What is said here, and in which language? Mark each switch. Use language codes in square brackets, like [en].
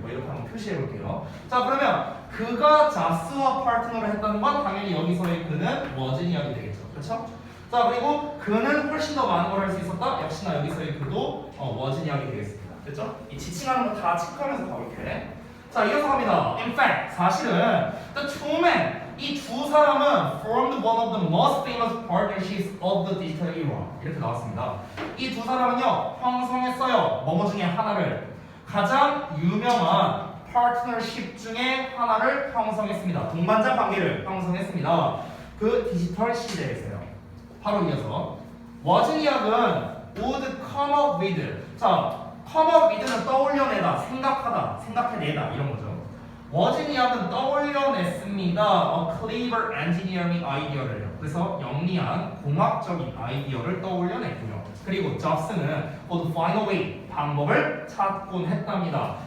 [ko] 뭐 이렇게 한번 표시해 볼게요. 자, 그러면 그가 잡스와 파트너를 했다는 건 당연히 여기서의 그는 워지니아이 되겠죠. 그렇죠? 자, 그리고 그는 훨씬 더 많은 걸 할 수 있었다. 역시나 여기서의 그도 워지니아이 되겠습니다. 됐죠? 이 지칭하는 거 다 체크하면서 가볼게. 자, 이어서 갑니다. [en] In fact, [ko] 사실은 [en] the two men, [ko] 이 두 사람은 [en] formed one of the most famous partnerships of the digital era. [ko] 이렇게 나왔습니다. 이 두 사람은요, 형성했어요. 뭐뭐 중에 하나를. 가장 유명한 파트너십 중에 하나를 형성했습니다. 동반자 관계를 형성했습니다. 그 디지털 시대에서요. 바로 이어서 워즈니악은 [en] would come up with. [ko] 자, come up with는 떠올려내다, 생각하다, 생각해내다 이런 거죠. 워즈니악은 떠올려냈습니다. [en] A clever engineering idea를. [ko] 그래서 영리한 공학적인 아이디어를 떠올려냈고요. 그리고 잡스는 [en] would find a way, [ko] 방법을 찾곤 했답니다.